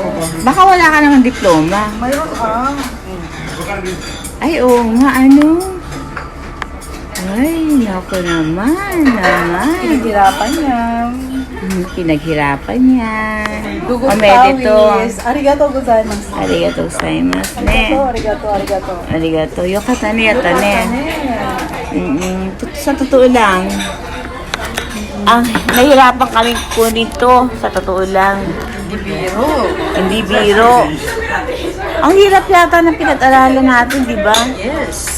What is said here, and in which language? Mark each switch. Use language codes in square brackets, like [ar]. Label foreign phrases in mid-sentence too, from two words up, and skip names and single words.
[tl] Baka wala ka namang diploma. Mayroon Ay, oo nga, ano? Ay, naku naman. Pinaghirapan niya. Pinaghirapan yan. Dugot Omedeto. pawis. [ja] ありがとうございます. ありがとうございますね. Arigato. ありがとう。良かったね、やったね. [tl] Sa totoo lang, nahirapan kami kunin to. Sa totoo lang. Hindi biro. Ang hirap yata ng pinag-aralan natin, di ba? Yes.